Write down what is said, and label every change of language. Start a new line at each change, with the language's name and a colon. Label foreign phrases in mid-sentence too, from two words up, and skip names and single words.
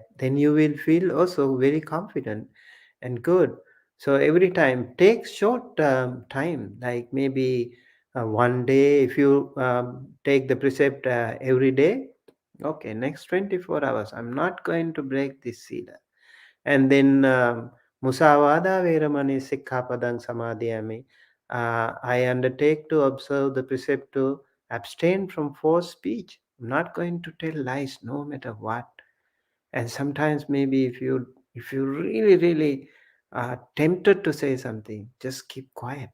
English: Then you will feel also very confident and good. So every time take short time, like maybe one day. If you take the precept every day, okay, next 24 hours I'm not going to break this sila.
Pali: And then musavada veramani sikkhapadang samadhyami.
English: I undertake to observe the precept to abstain from false speech. I'm not going to tell lies no matter what. And sometimes maybe if you really really are tempted to say something, just keep quiet.